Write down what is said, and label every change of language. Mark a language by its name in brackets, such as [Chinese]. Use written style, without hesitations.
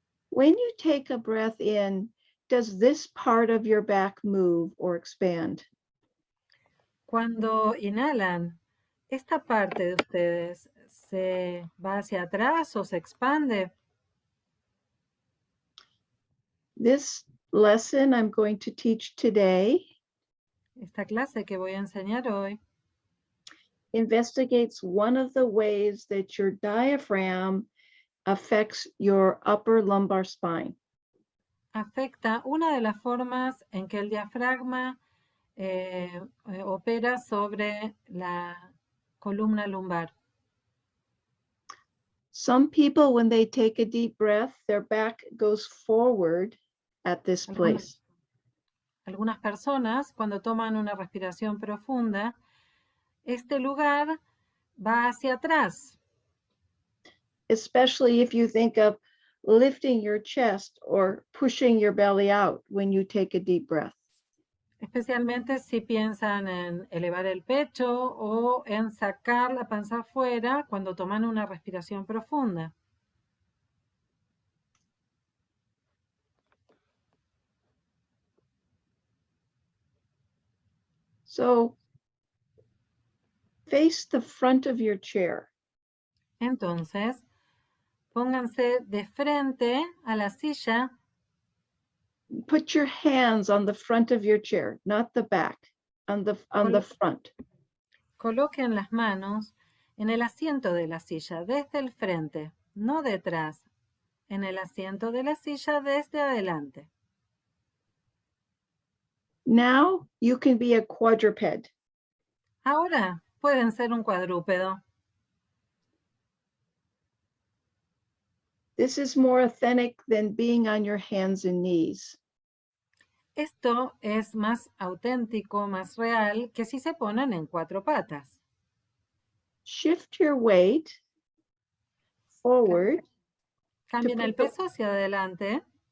[English] When you take a breath in, does this part of your back move or expand? [Spanish] Cuando inhalan, ¿esta parte de ustedes se va hacia atrás o se expande? [English] This lesson I'm going to teach today [Spanish] Esta clase que voy a enseñar hoy [English] investigates one of the ways that your diaphragm affects your upper lumbar spine. [Spanish] afecta una de las formas en que el diafragma opera sobre la columna lumbar. [English] Some people, when they take a deep breath, their back goes forward at this place. [Spanish] Algunas personas, cuando toman una respiración profunda, este lugar va hacia atrás, [English] Especially if you think of lifting your chest or pushing your belly out when you take a deep breath. [Spanish] especialmente si piensan en elevar el pecho o en sacar la panza afuera cuando toman una respiración profunda. [English] So face the front of your chair. [Spanish] Entonces, pónganse de frente a la silla. [English] Put your hands on the front of your chair, not the back, on the front. [Spanish] Coloquen las manos en el asiento de la silla desde el frente, no detrás, en el asiento de la silla desde adelante. [English] Now you can be a quadruped. [Spanish] Ahora pueden ser un cuadrúpedo. [English] This is more authentic than being on your hands and knees. [Spanish] Esto es más auténtico, más real que si se ponen en cuatro patas. [English] Shift your weight forward [Spanish] Cambien el peso hacia adelante.